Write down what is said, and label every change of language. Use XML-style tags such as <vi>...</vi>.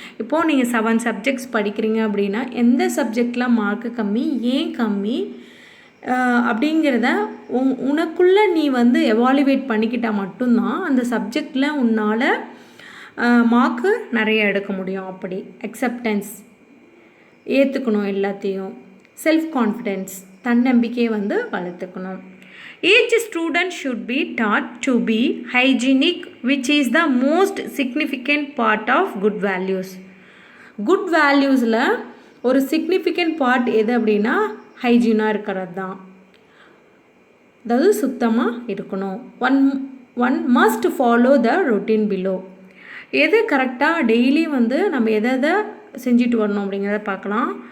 <ta>இப்போது நீங்கள் 7 சப்ஜெக்ட்ஸ் படிக்கிறீங்க அப்படின்னா எந்த சப்ஜெக்டில் மார்க்கு கம்மி, ஏன் கம்மி அப்படிங்கிறத உனக்குள்ளே நீ வந்து எவாலுவேட் பண்ணிக்கிட்டால் மட்டும்தான் அந்த சப்ஜெக்டில் உன்னால் மார்க்கு நிறைய எடுக்க முடியும். அப்படி அக்செப்டன்ஸ், ஏற்றுக்கணும் எல்லாத்தையும். செல்ஃப் கான்ஃபிடென்ஸ், தன்னம்பிக்கையை வந்து வளர்த்துக்கணும்.</ta> <en>Each student should be taught to be hygienic, which is the most significant part of good values.</en> <ta>Good valuesல ஒரு significant part எது அப்படின்னா ஹைஜீனாக இருக்கிறது தான். அதாவது சுத்தமாக இருக்கணும்.</ta> <en>One must follow the routine below.</en> <ta>எது கரெக்டாக டெய்லி வந்து நம்ம எதை செஞ்சுட்டு வரணும் அப்படிங்கிறத பார்க்கலாம்.</ta>